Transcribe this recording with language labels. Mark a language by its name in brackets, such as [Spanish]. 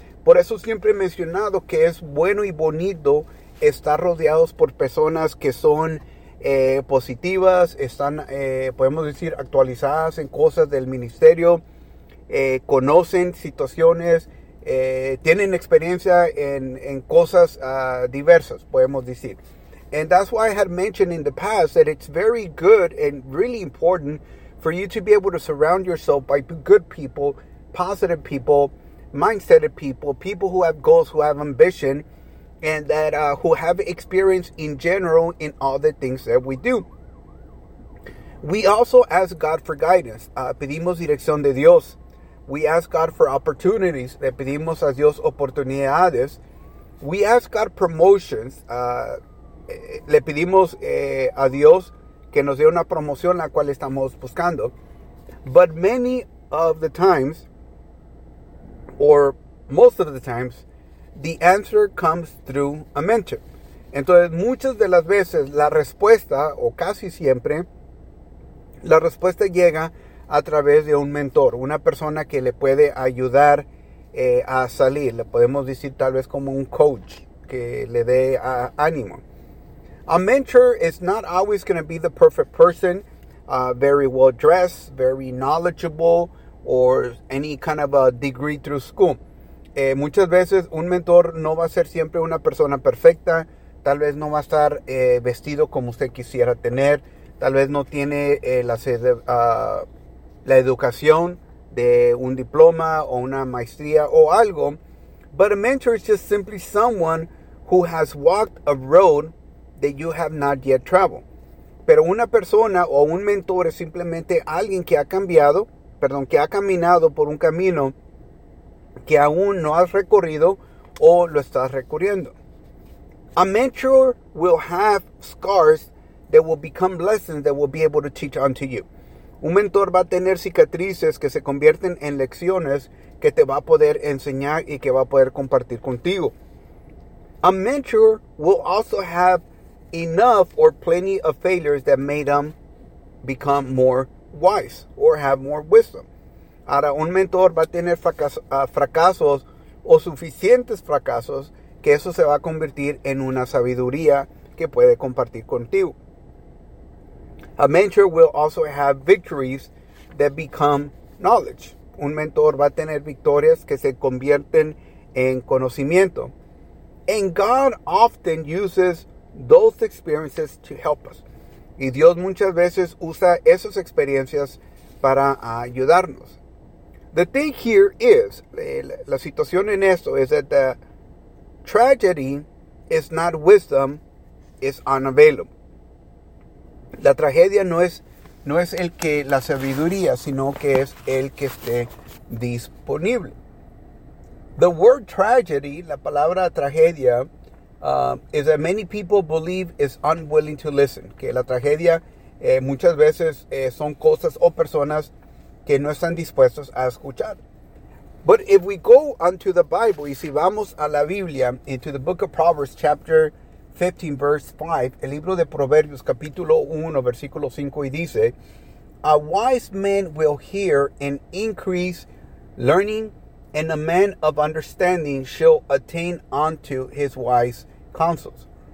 [Spanish] Por eso siempre he mencionado que es bueno y bonito estar rodeados por personas que son positivas, están, podemos decir, actualizadas en cosas del ministerio, conocen situaciones, tienen experiencia en cosas diversas, podemos decir. [English] And that's why I had mentioned in the past that it's very good and really important for you to be able to surround yourself by good people, positive people, mindsetted people, people who have goals, who have ambition, and that who have experience in general in all the things that we do. We also ask God for guidance. [Spanish] Pedimos dirección de Dios. [English] We ask God for opportunities. [Spanish] Le pedimos a Dios oportunidades. [English] We ask God promotions. [Spanish] Le pedimos a Dios que nos dé una promoción la cual estamos buscando. [English] But many of the times, or most of the times, the answer comes through a mentor. [Spanish] Entonces, muchas de las veces, la respuesta, o casi siempre, la respuesta llega a través de un mentor, una persona que le puede ayudar a salir. Le podemos decir tal vez como un coach que le dé ánimo. [English] A mentor is not always going to be the perfect person, very well dressed, very knowledgeable, or any kind of a degree through school. [Spanish] Muchas veces un mentor no va a ser siempre una persona perfecta. Tal vez no va a estar vestido como usted quisiera tener. Tal vez no tiene la educación de un diploma o una maestría o algo. [English] But a mentor is just simply someone who has walked a road that you have not yet traveled. [Spanish] Pero una persona o un mentor es simplemente alguien que ha cambiado, perdón, que ha caminado por un camino que aún no has recorrido o lo estás recorriendo. [English] A mentor will have scars that will become lessons that will be able to teach unto you. [Spanish] Un mentor va a tener cicatrices que se convierten en lecciones que te va a poder enseñar y que va a poder compartir contigo. [English] A mentor will also have enough or plenty of failures that made them become more wise or have more wisdom. [Spanish] Ahora, un mentor va a tener fracasos o suficientes fracasos que eso se va a convertir en una sabiduría que puede compartir contigo. [English] A mentor will also have victories that become knowledge. [Spanish] Un mentor va a tener victorias que se convierten en conocimiento. [English] And God often uses those experiences to help us. [Spanish] Y Dios muchas veces usa esas experiencias para ayudarnos. [English] The thing here is, [Spanish] la situación en esto es [English] that the tragedy is not wisdom, it's unavailable. [Spanish] La tragedia no es el que la sabiduría, sino que es el que esté disponible. [English] The word tragedy, [Spanish] la palabra tragedia, [English] is that many people believe is unwilling to listen. [Spanish] Que la tragedia muchas veces son cosas o personas que no están dispuestos a escuchar. [English] But if we go unto the Bible, [Spanish] y si vamos a la Biblia, [English] into the book of Proverbs, chapter 15, verse 5, [Spanish] el libro de Proverbios, capítulo 1, versículo 5, y dice, [English] a wise man will hear and increase learning, and a man of understanding shall attain unto his wise counsels.